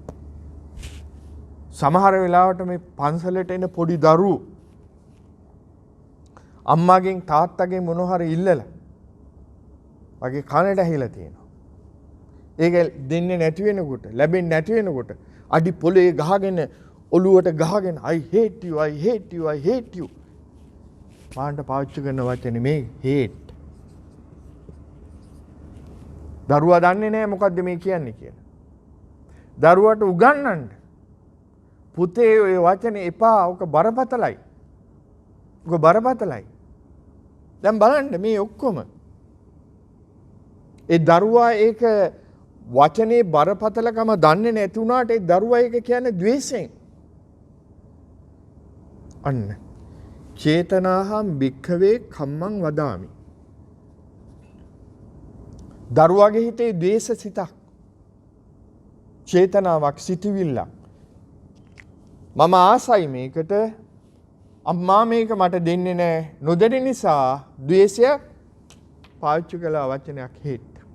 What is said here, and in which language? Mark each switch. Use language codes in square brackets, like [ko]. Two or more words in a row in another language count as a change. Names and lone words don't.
[si] සමහර වෙලාවට මේ පන්සලට එන පොඩි දරුවෝ අම්මාගෙන් තාත්තගෙන් මොන හරි ඉල්ලලා වගේ කනට ඇහිලා තියෙනවා. ඒක දෙන්නේ නැති වෙනකොට ලැබෙන්නේ නැති වෙනකොට අඩි පොලේ ගහගෙන ඔළුවට ගහගෙන [en] I hate you I hate you I hate you [si] මාන්ට පාවිච්චි කරන වචනේ මේ hate. දරුවා දන්නේ නැහැ මොකද්ද මේ කියන්නේ කියලා. දරුවාට උගන්වන්න පුතේ ඔය වචනේ එපා ඔක බරපතලයි. ඔක බරපතලයි. දැන් බලන්න මේ ඔක්කොම ඒ දරුවා ඒක වචනේ බරපතලකම දන්නේ නැති වුණාට ඒ දරුවා ඒක කියන්නේ ද්වේෂයෙන්. [pi] අන්න චේතනාහම් භික්ඛවේ කම්මං වදාමි. [si] දරුවාගේ හිතේ ද්වේෂ සිතක්. චේතනාවක් සිටිවිල්ලක්. මම ආසයි මේකට අම්මා මේක මට දෙන්නේ නැහැ නොදෙන නිසා ද්වේෂයක් පාවිච්චි කළ වචනයක් හේත්.